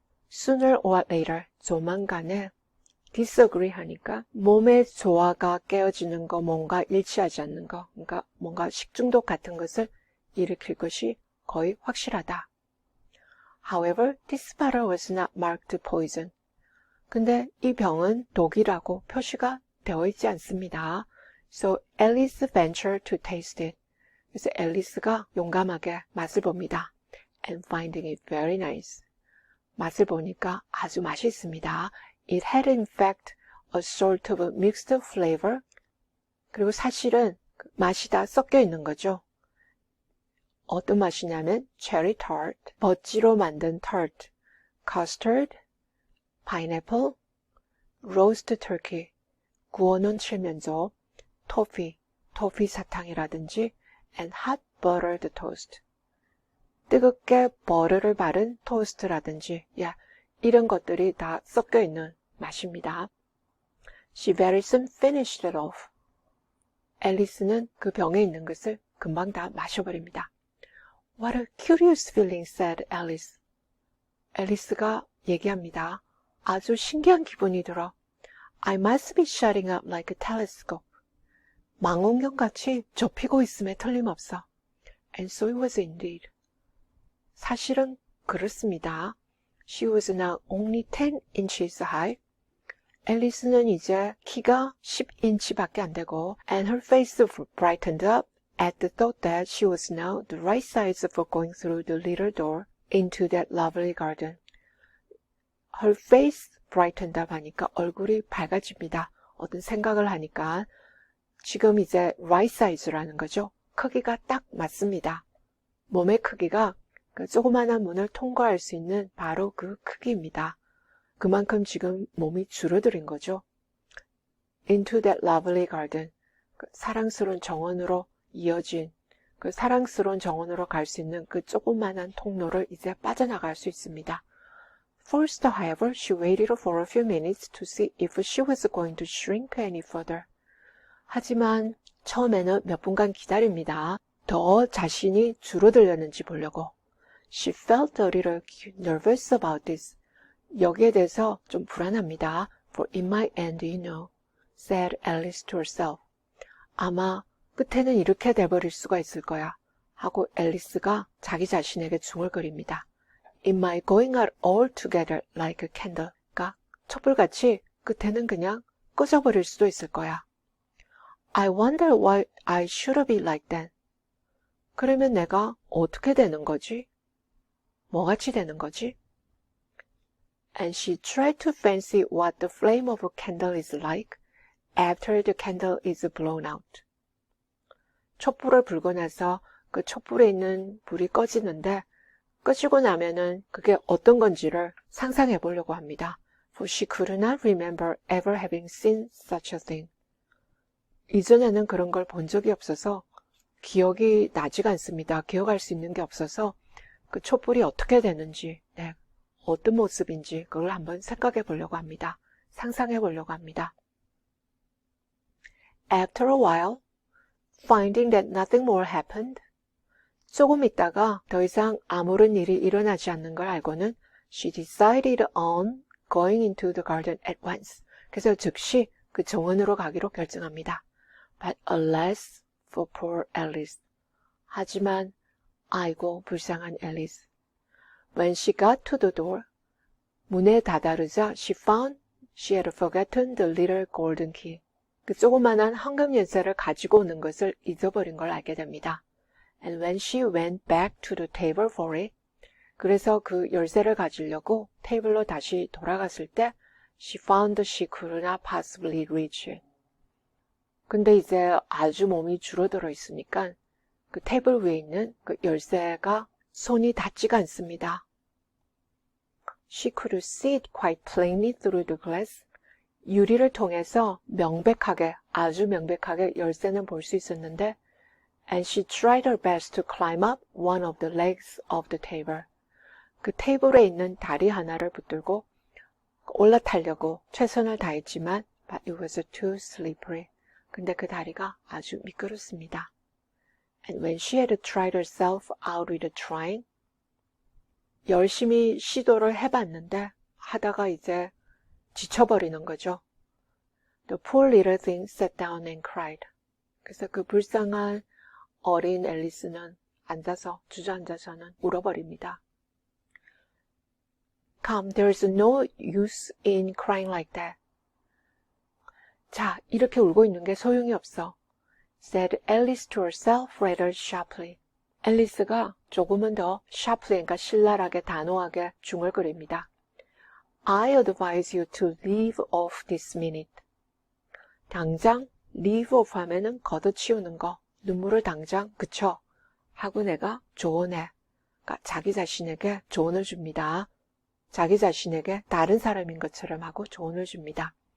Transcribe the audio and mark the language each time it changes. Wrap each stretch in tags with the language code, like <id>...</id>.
<en>Sooner or later,</en> <ko>조만간에 disagree 하니까 몸의 조화가 깨어지는 거, 뭔가 일치하지 않는 거, 그러니까 뭔가 식중독 같은 것을 일으킬 것이 거의 확실하다.</ko> <en>However, this bottle was not marked poison.</en> <ko>근데 이 병은 독이라고 표시가 되어 있지 않습니다.</ko> <en>So Alice ventured to taste it.</en> <ko>그래서 앨리스가 용감하게 맛을 봅니다.</ko> <en>And finding it very nice.</en> <ko>맛을 보니까 아주 맛있습니다.</ko> <en>It had in fact a sort of mixed flavor.</en> <ko>그리고 사실은 맛이 다 섞여 있는 거죠. 어떤 맛이냐면 cherry tart, 버찌로 만든 tart, custard, pineapple, roast turkey, 구워놓은 칠면조, 토피 사탕이라든지</ko> <en>and hot buttered toast.</en> <ko>뜨겁게 버터를 바른 토스트라든지 이런 것들이 다 섞여 있는 맛입니다.</ko> <en>She very soon finished it off.</en> <ko>앨리스는 그 병에 있는 것을 금방 다 마셔버립니다.</ko> <en>What a curious feeling, said Alice.</en> <ko>앨리스가 얘기합니다. 아주 신기한 기분이 들어.</ko> <en>I must be shutting up like a telescope.</en> <ko>망원경같이 좁히고 있음에 틀림없어.</ko> <en>And so it was indeed.</en> <ko>사실은 그렇습니다.</ko> <en>She was now only 10 inches high.</en> <ko>앨리스는 이제 키가 10인치밖에 안 되고</ko> <en>and her face brightened up at the thought that she was now the right size for going through the little door into that lovely garden. Her face brightened up</en> <ko>하니까 얼굴이 밝아집니다. 어떤 생각을 하니까 지금 이제 right size라는 거죠. 크기가 딱 맞습니다. 몸의 크기가 그 조그마한 문을 통과할 수 있는 바로 그 크기입니다. 그만큼 지금 몸이 줄어든 거죠.</ko> <en>Into that lovely garden.</en> <ko>그 사랑스러운 정원으로 이어진 그 사랑스러운 정원으로 갈 수 있는 그 조그마한 통로를 이제 빠져나갈 수 있습니다.</ko> <en>First, however, she waited for a few minutes to see if she was going to shrink any further.</en> <ko>하지만 처음에는 몇 분간 기다립니다. 더 자신이 줄어들려는지 보려고.</ko> <en>She felt a little nervous about this.</en> <ko>여기에 대해서 좀 불안합니다.</ko> <en>For it might end, you know, said Alice to herself.</en> <ko>아마 끝에는 이렇게 돼버릴 수가 있을 거야. 하고 앨리스가 자기 자신에게 중얼거립니다.</ko> <en>It might going out altogether like a candle.</en> <ko>그러니까 촛불같이 끝에는 그냥 꺼져버릴 수도 있을 거야.</ko> <en>I wonder what I should be like then.</en> <ko>그러면 내가 어떻게 되는 거지? 뭐같이 되는 거지?</ko> <en>And she tried to fancy what the flame of a candle is like after the candle is blown out.</en> <ko>촛불을 불고 나서 그 촛불에 있는 불이 꺼지는데 꺼지고 나면은 그게 어떤 건지를 상상해 보려고 합니다.</ko> <en>For she could not remember ever having seen such a thing.</en> <ko>이전에는 그런 걸 본 적이 없어서 기억이 나지가 않습니다. 기억할 수 있는 게 없어서 그 촛불이 어떻게 되는지, 어떤 모습인지 그걸 한번 생각해 보려고 합니다. 상상해 보려고 합니다.</ko> <en>After a while, finding that nothing more happened,</en> <ko>조금 있다가 더 이상 아무런 일이 일어나지 않는 걸 알고는</ko> <en>she decided on going into the garden at once.</en> <ko>그래서 즉시 그 정원으로 가기로 결정합니다.</ko> <en>But alas for poor Alice.</en> <ko>하지만 아이고 불쌍한 앨리스.</ko> <en>When she got to the door,</en> <ko>문에 다다르자</ko> <en>she found she had forgotten the little golden key.</en> <ko>그 조그만한 황금 열쇠를 가지고 오는 것을 잊어버린 걸 알게 됩니다.</ko> <en>And when she went back to the table for it,</en> <ko>그래서 그 열쇠를 가지려고 테이블로 다시 돌아갔을 때</ko> <en>she found she could not possibly reach it.</en> <ko>근데 이제 아주 몸이 줄어들어 있으니까 그 테이블 위에 있는 그 열쇠가 손이 닿지가 않습니다.</ko> <en>She could see it quite plainly through the glass.</en> <ko>유리를 통해서 명백하게, 아주 명백하게 열쇠는 볼 수 있었는데</ko> <en>and she tried her best to climb up one of the legs of the table.</en> <ko>그 테이블에 있는 다리 하나를 붙들고 올라타려고 최선을 다했지만</ko> <en>but it was too slippery.</en> <ko>근데 그 다리가 아주 미끄럽습니다.</ko> <en>And when she had tried herself out with trying,</en> <ko>열심히 시도를 해봤는데 하다가 이제 지쳐버리는 거죠.</ko> <en>The poor little thing sat down and cried.</en> <ko>그래서 그 불쌍한 어린 앨리스는 앉아서 주저앉아서는 울어버립니다.</ko> <en>Come, there's no use in crying like that.</en> <ko>자, 이렇게 울고 있는 게 소용이 없어.</ko> <en>said Alice to herself rather sharply.</en> <ko>앨리스가 조금은 더 sharply, 그러니까 신랄하게 단호하게 중얼거립니다.</ko> <en>I advise you to leave off this minute.</en> <ko>당장 leave off 하면은 걷어치우는 거, 눈물을 당장 그쳐 하고 내가 조언해. 그러니까 자기 자신에게 조언을 줍니다. 자기 자신에게 다른 사람인 것처럼 하고 조언을 줍니다.</ko>